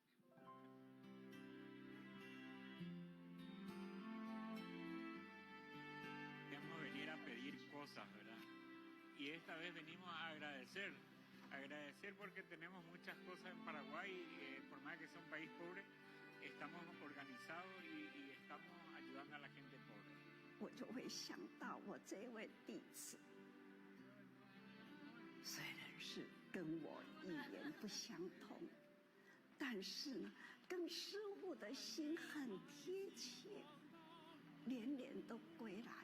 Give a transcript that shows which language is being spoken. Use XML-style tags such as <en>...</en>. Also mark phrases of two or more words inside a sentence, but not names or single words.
<es>Queremos venir a pedir cosas, ¿verdad? Y esta vez venimos a agradecer porque tenemos muchas cosas en Paraguay, por más que sea un país pobre, estamos organizados y estamos ayudando a la gente pobre.</es> <zh>我就会想到我这位弟子，虽然是跟我语言不相同，但是呢，跟师父的心很贴切，年年都归来。</zh>